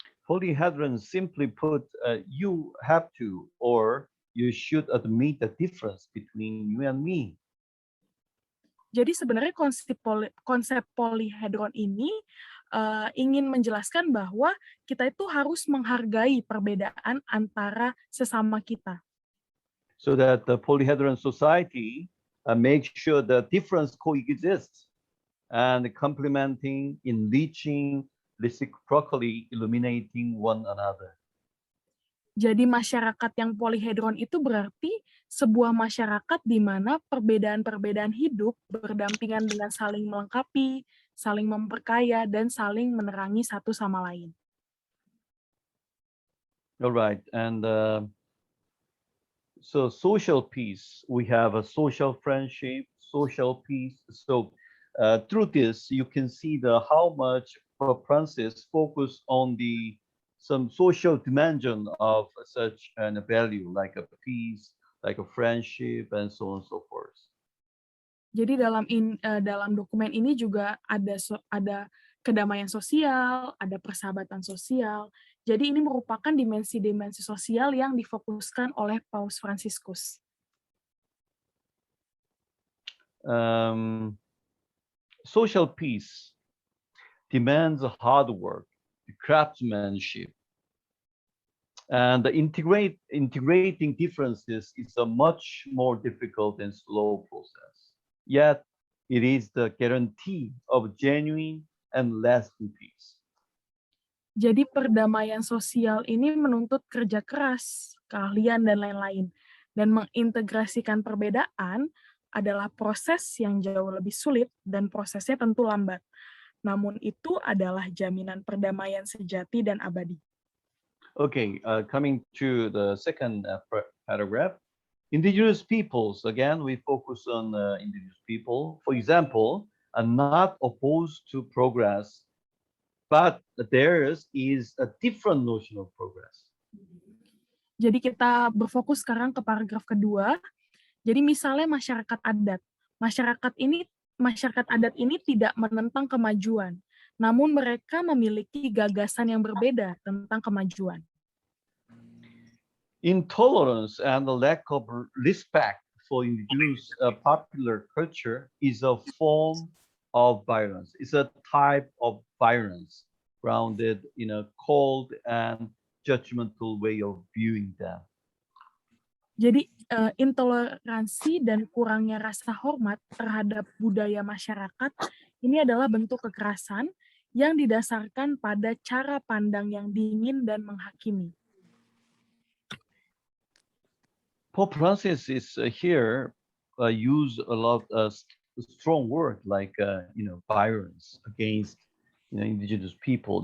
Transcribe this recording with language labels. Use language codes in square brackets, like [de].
[en] polyhedron simply put, you have to or you should admit the difference between you and me. [id] Jadi sebenarnya konsep polyhedron ini ingin menjelaskan bahwa kita itu harus menghargai perbedaan antara sesama kita. [en] So that the polyhedron society makes sure that difference coexists and complementing, enriching, reciprocally illuminating one another. [id] Jadi masyarakat yang polyhedron itu berarti sebuah masyarakat di mana perbedaan-perbedaan hidup berdampingan dengan saling melengkapi, saling memperkaya, dan saling menerangi satu sama lain. [en] All right, and so social peace, we have a social friendship, social peace. So through this, you can see how much Pope Francis focused on some social dimension of such a value, like a peace, like a friendship, and so on and so forth. [id] Jadi dalam dokumen ini juga ada kedamaian sosial, ada persahabatan sosial. Jadi ini merupakan dimensi-dimensi sosial yang difokuskan oleh Paus Fransiskus. [en] Social peace demands hard work, craftsmanship, and integrating differences is a much more difficult and slow process. Yet, it is the guarantee of genuine and lasting peace. [id] Jadi perdamaian sosial ini menuntut kerja keras, keahlian, dan lain-lain. Dan mengintegrasikan perbedaan adalah proses yang jauh lebih sulit dan prosesnya tentu lambat. Namun itu adalah jaminan perdamaian sejati dan abadi. [en] Okay, coming to the second paragraph. Indigenous peoples, again, we focus on indigenous people. For example, are not opposed to progress, but theirs is a different notion of progress. [id] Jadi kita berfokus sekarang ke paragraf kedua. Jadi misalnya masyarakat adat. Masyarakat adat ini tidak menentang kemajuan, namun mereka memiliki gagasan yang berbeda tentang kemajuan. [en] Intolerance and the lack of respect for indigenous popular culture is a form of violence. It's a type of violence grounded in a cold and judgmental way of viewing them. [id] Jadi intoleransi dan kurangnya rasa hormat terhadap budaya masyarakat ini adalah bentuk kekerasan yang didasarkan pada cara pandang yang dingin dan menghakimi. [en] Pope Francis is here use a lot of strong word like violence against indigenous people.